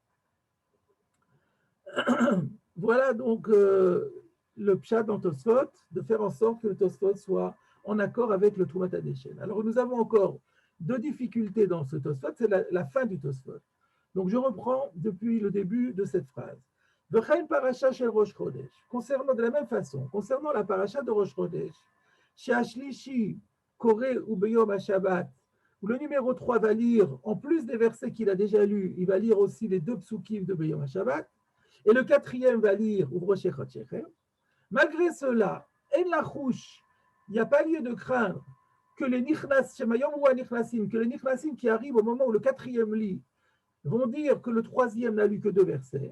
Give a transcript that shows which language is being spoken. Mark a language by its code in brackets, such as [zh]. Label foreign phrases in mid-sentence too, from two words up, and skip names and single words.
[fr] Voilà donc le pshat dans Tosfot, de faire en sorte que le Tosfot soit en accord avec le Trumat HaDeshen. Alors nous avons encore 2 difficultés dans ce Tosfot, c'est la fin du Tosfot. Donc je reprends depuis le début de cette phrase. [he] וכן פרשה של ראש חודש. [fr] Concernant de la même façon, concernant la paracha de Rosh Chodesh, [he] שהשלישי קורא וביום השבת, [fr] où le numéro 3 va lire, en plus des versets qu'il a déjà lus, il va lire aussi les 2 psukim de [he] ביום השבת, [fr] et le quatrième va lire [he] ובראשי חדשיכם. [fr] Malgré cela, en lachouche, il n'y a pas lieu de craindre que les nichnasim qui arrivent au moment où le quatrième lit vont dire que le troisième n'a lu que 2 versets.